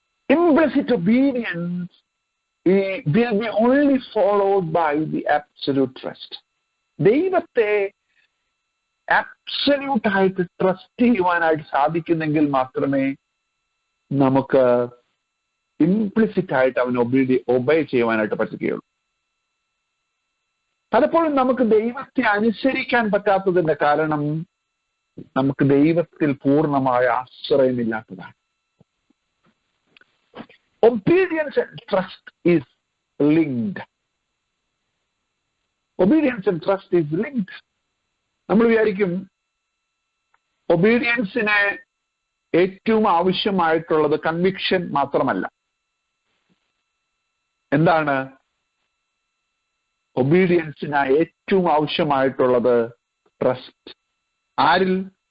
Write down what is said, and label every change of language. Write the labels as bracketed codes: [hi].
[en] Implicit obedience will be only followed by the absolute trust. [ml] ദൈവത്തെ absolute ആയിട്ട് trust ചെയ്യുവാനായിട്ട് സാധിക്കുന്നെങ്കിൽ മാത്രമേ നമുക്ക് ഇംപ്ലിസിറ്റ് ആയിട്ട് അവന് ഒബേ ചെയ്യുവാനായിട്ട് പറ്റുകയുള്ളൂ. പലപ്പോഴും നമുക്ക് ദൈവത്തെ അനുസരിക്കാൻ പറ്റാത്തതിന്റെ കാരണം നമുക്ക് ദൈവത്തിൽ പൂർണ്ണമായ ആശ്രയമില്ലാത്തതാണ്. [en] Obedience and trust is linked. Obedience and trust is linked. [ml] നമ്മൾ വിചാരിക്കും ഒബീഡിയൻസിന് ഏറ്റവും ആവശ്യമായിട്ടുള്ളത് കൺവിക്ഷൻ മാത്രമല്ല. എന്താണ് ഒബീഡിയൻസിന് ഏറ്റവും ആവശ്യമായിട്ടുള്ളത്? ട്രസ്റ്റ്. ആരിൽ?